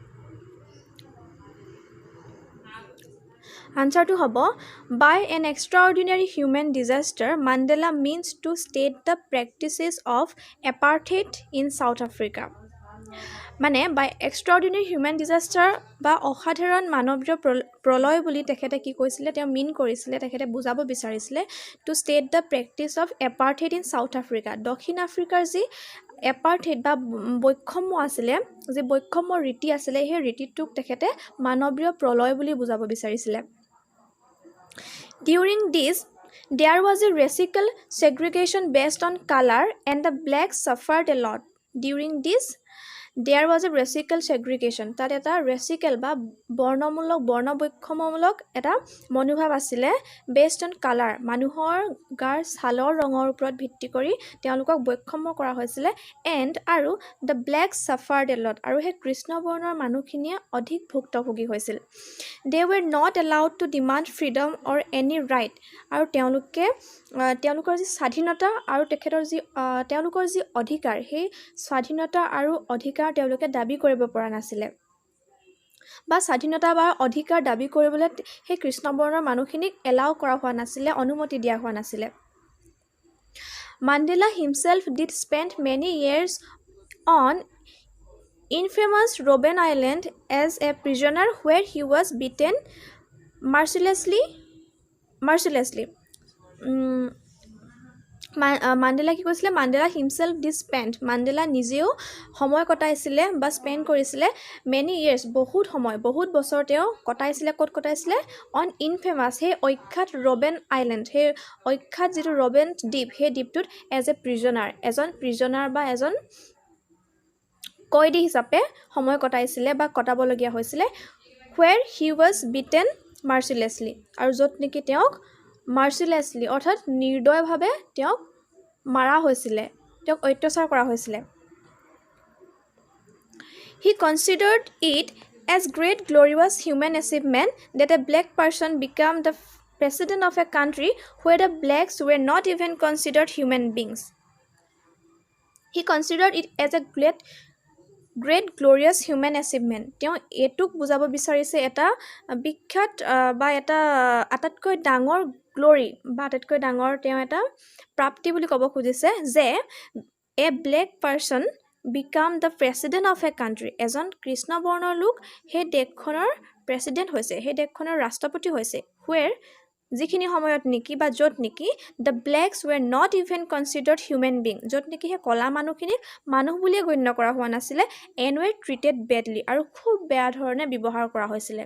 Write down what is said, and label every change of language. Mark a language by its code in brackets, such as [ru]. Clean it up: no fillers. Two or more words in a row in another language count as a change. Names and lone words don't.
[en] Answer to hobo by an extraordinary human disaster Mandela means to state the practices of apartheid in South Africa মানে by extraordinary human disaster [as] বা অসাধাৰণ মানৱীয় প্ৰলয় বুলি তেখেতে কি কৈছিলে তেওঁ মিন কৰিছিলে তেখেতে বুজাব বিচাৰিছিলে [en] to state the practice of apartheid in South Africa [as] দক্ষিণ আফ্ৰিকাৰ যি এপাৰ্থেড বা বৈষম্য আছিলে যে বৈষম্য ৰীতি আছিলে সেই ৰীতিটোক তেখেতে মানৱীয় প্ৰলয় বুলি বুজাব বিচাৰিছিলে [en] During this, there was a racial segregation based on color and the blacks suffered a lot. During this, there was a racial segregation. [as] তাত এটা racial বা বৰ্ণমূলক বৰ্ণবৈষম্যমূলক এটা মনোভাৱ আছিলে [en] based on color. [as] মানুহৰ গাৰ ছালৰ ৰঙৰ ওপৰত ভিত্তি কৰি তেওঁলোকক বৈষম্য কৰা হৈছিলে and আৰু [en] the blacks suffered a lot. [as] আৰু সেই কৃষ্ণ বৰ্ণৰ মানুহখিনিয়ে অধিক ভুক্তভোগী হৈছিল. [en] They were not allowed to demand freedom or any right. [as] আৰু তেওঁলোকৰ যি স্বাধীনতা আৰু তেখেতৰ যি তেওঁলোকৰ যি অধিকাৰ সেই স্বাধীনতা আৰু অধিকাৰ তেওঁলোকে দাবী কৰিব পৰা নাছিলে বা স্বাধীনতা বা অধিকাৰ দাবী কৰিবলৈ সেই কৃষ্ণবৰ্ণৰ মানুহখিনিক এলাউ কৰা হোৱা নাছিলে অনুমতি দিয়া হোৱা নাছিলে [en] Mandela himself did spend many years on infamous Robben Island as a prisoner where he was beaten mercilessly [as] Mandela কি কৈছিলে [en] Mandela himself did spend [as] Mandela নিজেও সময় কটাইছিলে বা স্পেন্ড কৰিছিলে [en] many years [as] বহুত সময় বহুত বছৰ তেওঁ কটাইছিলে ক'ত কটাইছিলে [en] on infamous [as] হে অখ্যাত Robben Island হে অখ্যাত যেটো Robben দ্বীপ হে দ্বীপটোত [en] as a prisoner [as] এজন prisoner বা এজন কয়দী হিচাপে সময় কটাইছিলে বা কটাবলগীয়া হৈছিলে [en] where he was beaten mercilessly [as] আৰু য'ত নেকি তেওঁক mercilessly অৰ্থাৎ নিৰ্দয়ভাৱে তেওঁক মাৰা হৈছিলে তেওঁক অত্যাচাৰ কৰা হৈছিলে [en] He considered it as great glorious human achievement that a black person became the president of a country where the blacks were not even considered human beings He considered it as a great glorious human achievement [as] তেওঁ এটুক বুজাব বিচাৰিছে এটা বিখ্যাত বা এটা আটাতকৈ ডাঙৰ গ্লোৰি বা আটাতকৈ ডাঙৰ তেওঁ এটা প্ৰাপ্তি বুলি ক'ব খুজিছে যে [en] a black person become the president of a country এজন [as] কৃষ্ণবৰ্ণৰ লোক হে দেশখনৰ প্ৰেসিডেন্ট হৈছে হে দেশখনৰ ৰাষ্ট্ৰপতি হৈছে where যিখিনি সময়ত নেকি বা য'ত নেকি [en] the blacks were not even considered human being, [as] য'ত নেকি সেই ক'লা মানুহখিনিক মানুহ বুলিয়ে গণ্য কৰা হোৱা নাছিলে, [en] and were treated badly, [as] আৰু খুব বেয়া ধৰণে ব্যৱহাৰ কৰা হৈছিলে।